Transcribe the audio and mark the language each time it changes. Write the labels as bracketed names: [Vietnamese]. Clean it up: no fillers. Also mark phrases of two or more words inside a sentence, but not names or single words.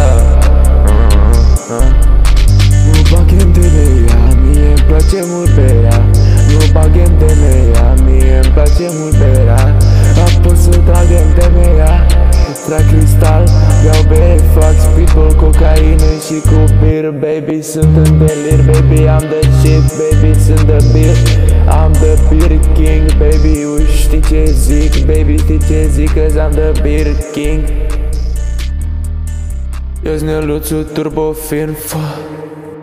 [Romanian] Nu bagem de ea, mie-mi place mult berea. Nu bagem de ea, mie-mi place mult berea. Apoi să tragem de mea. Trag cristal, beau bere, fac speedball, cocaină și cu beer. [English] Baby, [Romanian] sunt în delir, [English] baby, I'm the shit. Baby, sunt the beer, I'm the beer king. Baby, [Romanian] știi ce zic, [English] baby, [Romanian] știi ce zic, [English] cause I'm the beer king. [Romanian] Eu-s Neluțu Turbo Film,